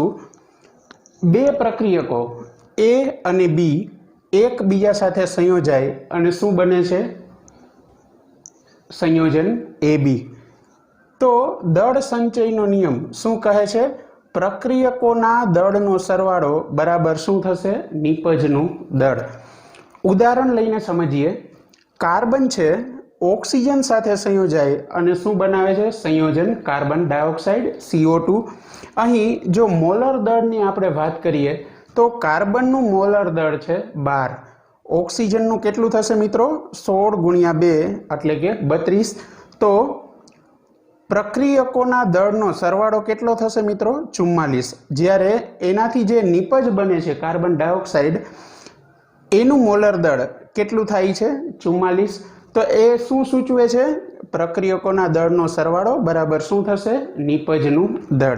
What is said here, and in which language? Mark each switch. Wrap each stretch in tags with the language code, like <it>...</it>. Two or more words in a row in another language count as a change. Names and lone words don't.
<gu>બે પ્રક્રિયકો એ અને બી એક બીજા સાથે સંયોજાય અને શું બને છે સંયોજન એ બી। તો દળ સંચયનો નિયમ શું કહે છે પ્રક્રિયકોના દળનો સરવાળો બરાબર શું થશે નિપજનું દળ। ઉદાહરણ લઈને સમઝીએ। કાર્બન છે ઑક્સીજન સાથે સંયોજાય અને શું બનાવે છે સંયોજન કાર્બન ડાઇઑક્સાઇડ CO2। અહીં જો મોલર દળની આપણે વાત કરીએ તો કાર્બનનું મોલર દળ છે 12, ઑક્સીજનનું કેટલું થશે મિત્રો 16 × 2 એટલે કે 32। તો પ્રક્રિયકોના દળનો સરવાળો કેટલો થશે મિત્રો 44। જ્યારે એનાથી જે નિપજ બને છે કાર્બન ડાઇઑક્સાઇડ એનું મોલર દળ કેટલું થાય છે 44। તો એ શું સૂચવે છે પ્રક્રિયકોના દળનો સરવાળો બરાબર શું થશે નિપજનું દળ।</gu>